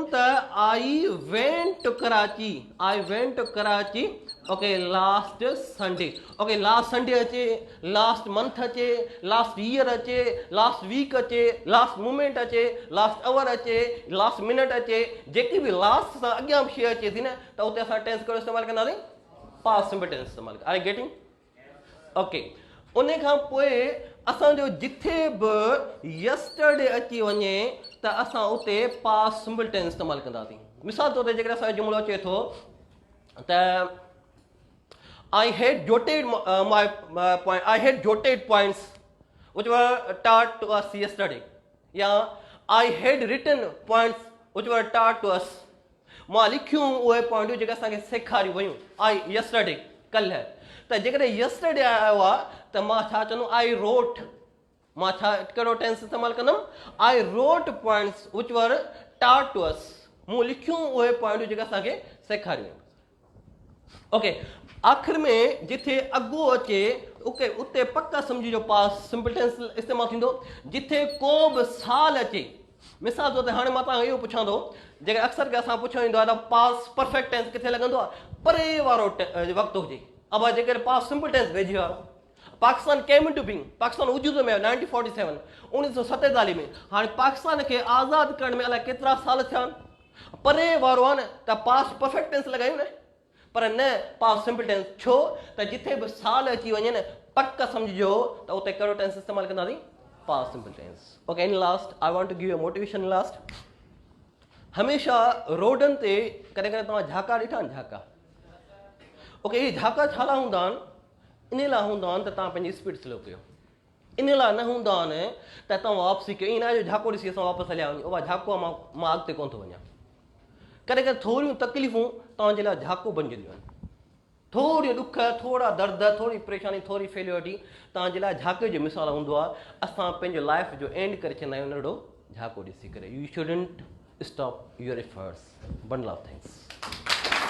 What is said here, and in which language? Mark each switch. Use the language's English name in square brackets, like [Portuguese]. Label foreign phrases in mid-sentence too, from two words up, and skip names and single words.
[English] त I went to Karachi okay last Sunday okay last Sunday अचे last month अचे last year अचे last week अचे last [Sindhi] मोमेंट अचे [English] last hour [Sindhi] अचे [English] last minute [Sindhi] अचे जेकी बि लास्ट सां अॻियां शइ अचे थी न त उते असां टेंस कहिड़ो इस्तेमालु कंदासीं [English] past simple tense [Sindhi] इस्तेमालु [English] are getting okay [Sindhi] उन खां पोइ असांजो जिथे बि यस्टरडे अची वञे त असां उते [English] past simple tense [Sindhi] इस्तेमालु कंदासीं मिसाल तौर ते जेकर असांजो जुमिलो अचे थो त [English] I had jotted points which were taught to us yesterday. Yeah, I had written points which were taught to us. [Sindhi] मां लिखियूं उहे पॉइंटूं जेके असांखे सेखारियूं वयूं आई yesterday कल्ह त जेकॾहिं yesterday आयो आहे त मां छा चवंदुमि [English] I wrote [Sindhi] मां छा कहिड़ो टेंस इस्तेमालु कंदुमि [English] I wrote points which were taught to us [Sindhi] मूं लिखियूं उहे पॉइंटूं जेके असांखे सेखारियूं ओके आख़िर में जिथे अॻो अचे उते पक्का सम्झिजो [English] past simple tense [Sindhi] इस्तेमालु थींदो जिथे को बि साल अचे मिसाल तौर ते हाणे मां तव्हांखे इहो पुछां थो जेकर अक्सर असां पुछियो ईंदो आहे त [English] past perfect tense [Sindhi] किथे लॻंदो आहे परे वारो वक़्तु हुजे अब जेकर [English] past simple tense [Sindhi] वेझे वारो [English] Pakistan came into being [Sindhi] पाकिस्तान वजूद में 1947 1947 में हाणे पाकिस्तान खे आज़ादु करण में अलाए केतिरा साल थिया आहिनि परे वारो आहे न त [English] past perfect tense [Sindhi] लॻायूं न पर न [English] past simple tense [Sindhi] छो त जिथे बि साल अची वञे न पक सम्झिजो त उते कहिड़ो टेंस इस्तेमालु कंदासीं पास्ट [English] simple tense okay in last I want to give you motivation [Sindhi] लास्ट हमेशह रोडनि ते कॾहिं कॾहिं तव्हां झाका ॾिठा आहिनि झाका ओके इहे झाका छा लाइ हूंदा आहिनि इन लाइ हूंदा आहिनि त तव्हां पंहिंजी स्पीड स्लो कयो इन लाइ न हूंदा आहिनि त तव्हां वापसी कयो ईअं न आहे जो झाको ॾिसी असां वापसि हलिया वञूं उहा झाको आहे मां अॻिते कोन थो वञा कॾहिं कॾहिं थोरियूं तकलीफ़ूं तव्हांजे लाइ झाको बणिजंदियूं आहिनि थोरियूं ॾुख थोरा दर्द थोरी परेशानी थोरी फेलियोरिटी तव्हांजे लाइ झाके जो मिसाल हूंदो आहे असां पंहिंजो लाइफ जो एंड करे छॾंदा आहियूं नंढो झाको ॾिसी करे [English] you shouldn't stop your efforts bundle of thanks